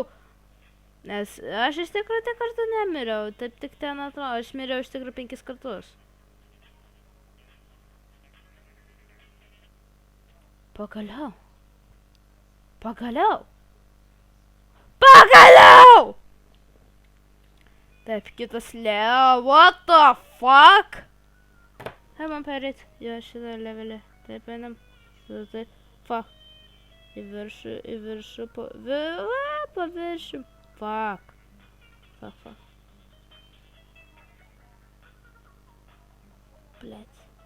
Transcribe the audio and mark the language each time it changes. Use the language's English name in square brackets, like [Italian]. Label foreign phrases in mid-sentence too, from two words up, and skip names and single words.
[Lithuanian] Nes aš iš tikrųjų tiek kartų nemiriau, taip tik ten atrodo, aš miriau iš tikrųjų 5 kartus. Pagaliau! Taip, kitas Leo, [English] what the fuck? [Lithuanian] Kaip man perėt? Jo, šitą levelį. Taip, einam. Taip, fuck. Į viršų, paviršių. Fuck. Blet.